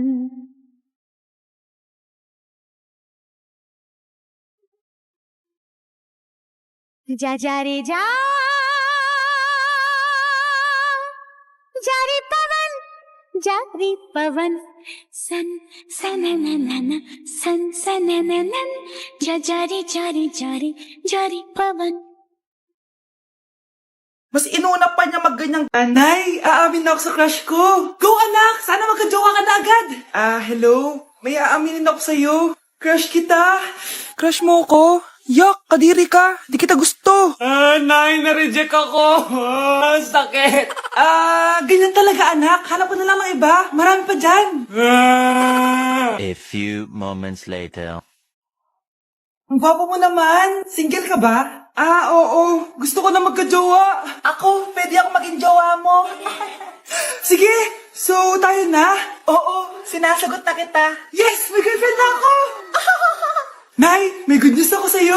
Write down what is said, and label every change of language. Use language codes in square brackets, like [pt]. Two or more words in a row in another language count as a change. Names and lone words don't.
[hi] जा जा रे जा जारी पवन सन सनननन सन सनननन जा जारी जारी जारी जारी पवन. [tl] Mas inuna pa niya magganyang... Nanay, aamin na ako sa crush ko. Go anak, sana magkajowa ka na agad. Hello? May aaminin ako sa'yo. Crush kita. Crush mo ko? Yak, kadiri ka. Di kita gusto. Nay, na-reject ako. Sakit. Ganyan talaga anak. Hanap ko na lang ng iba. Marami pa dyan. [en] A few moments later. [tl] Ang gwapo mo naman. Single ka ba? Oo. Gusto ko na magka-jowa. Ako, pwede ako maging jowa mo. Sige, so tayo na? Oo, sinasagot na kita. Yes, may girlfriend na ako. Nay, may good news ako sa'yo.